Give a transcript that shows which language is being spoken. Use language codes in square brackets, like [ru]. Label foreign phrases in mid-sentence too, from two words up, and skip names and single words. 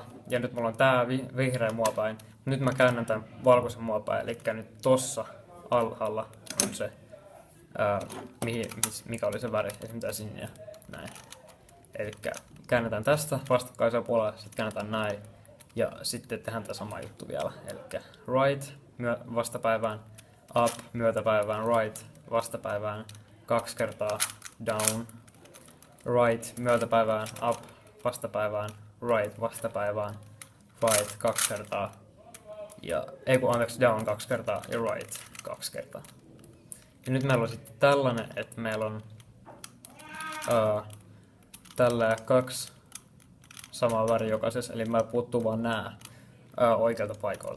[fi] Ja nyt mulla on tää vihreä mua päin. Nyt mä käännän tämän valkoisen mua päin. Eli nyt tossa alhaalla on se, mikä oli se väri. Esimerkiksi tää sininen. Näin. Eli käännetään tästä vastakkaisella puolella, sitten käännetään näin. Ja sitten tehdään tämä sama juttu vielä. Eli right vastapäivään, up myötäpäivään, right vastapäivään, 2 kertaa [en] down, right [fi] myötäpäivään, up vastapäivään, right vastapäivään, right 2 kertaa. Ja down 2 kertaa ja right 2 kertaa. Ja nyt meillä on sitten tällainen, että meillä on tällä 2 samaa väriä jokaisessa, eli mä puuttuu vaan nää oikealta paikalta.